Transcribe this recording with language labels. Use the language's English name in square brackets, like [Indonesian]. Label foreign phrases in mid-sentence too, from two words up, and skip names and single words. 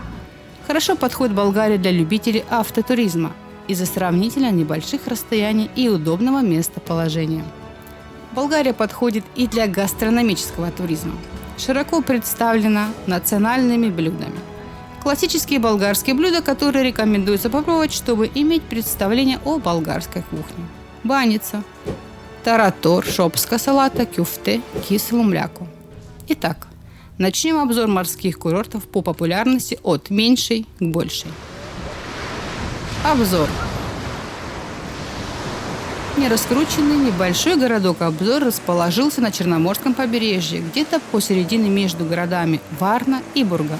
[Russian] Хорошо подходит Болгария для любителей автотуризма из-за сравнительно небольших расстояний и удобного местоположения. Болгария подходит и для гастрономического туризма. Широко представлена национальными блюдами. Классические болгарские блюда, которые рекомендуется попробовать, чтобы иметь представление о болгарской кухне. Баница, таратор, шопска салата, кюфте, кисело мляко. Итак, начнем обзор морских курортов по популярности от меньшей к большей. Обзор. Нераскрученный небольшой городок Обзор расположился на Черноморском побережье, где-то посередине между городами Варна и Бургас.